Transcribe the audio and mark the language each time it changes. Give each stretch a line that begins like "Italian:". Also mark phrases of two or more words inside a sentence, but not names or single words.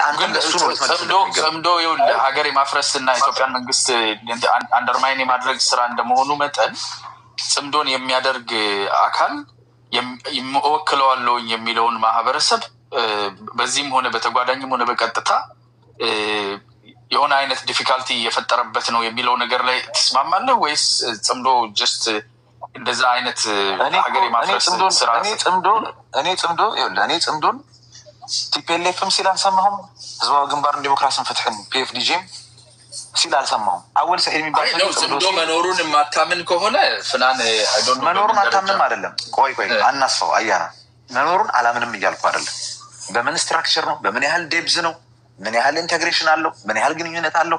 Amharic: ጽምዶ ሀገር የማፍረስ እና ኢትዮጵያን መንግስት አንደርማይን የማድረግ ስራ እንደመሆኑ መጠን ጽምዶን የሚያደርግ አካል እወክለዋለሁኝ የሚለውን ማህበረሰብ በዚህም ሆነ በተጓዳኝም ሆነ በቀጥታ የሆነ አይነት ዲፊካልቲ የፈጠረበት ነው የሚለው ነገር ላይ ትስማማለህ ወይስ ጽምዶ ጀስት እንደዛ አይነት ሀገር የማፍረስ ስራ? እኔ ጽምዶን ቲፒኤልኤፍም ሲል አልሰማሁም። ህዝባዊ ግንባርን ዲሞክራሲን ፍትሕን ፒኤፍዲጂም ሲል አልሰማሁም። አወል ሰዒድ የሚባል ጽምዶ መኖሩን የማታምን ከሆነ ፍናን መኖሩን አታምንም አይደለም። ቆይ አናስፋው አያና መኖሩን አላምንም እያልኩ አይደለም። በምን ስትራክቸር ነው? በምን ያህል ዴብዝ ነው? ምን ያህል ኢንቴግሬሽን አለው? ምን ያህል ግንኙነት አለው?